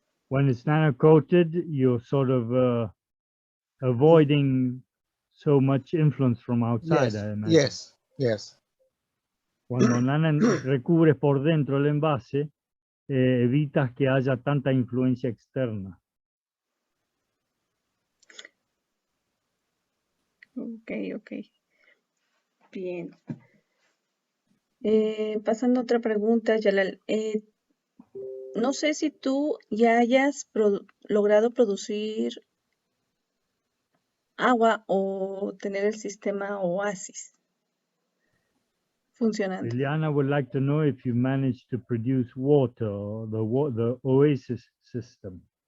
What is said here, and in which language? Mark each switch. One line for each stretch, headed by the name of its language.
English: When it's nano-coated, you're sort of avoiding so much influence from outside, I imagine. Yes.
Spanish: Cuando recubres por dentro el envase, evitas que haya tanta influencia externa. Ok. Bien. Pasando a otra pregunta, Jalal. No sé si tú ya hayas logrado producir agua o tener el sistema Oasis funcionando.
English: Liliana would like to know if you managed to produce water, or the Oasis system.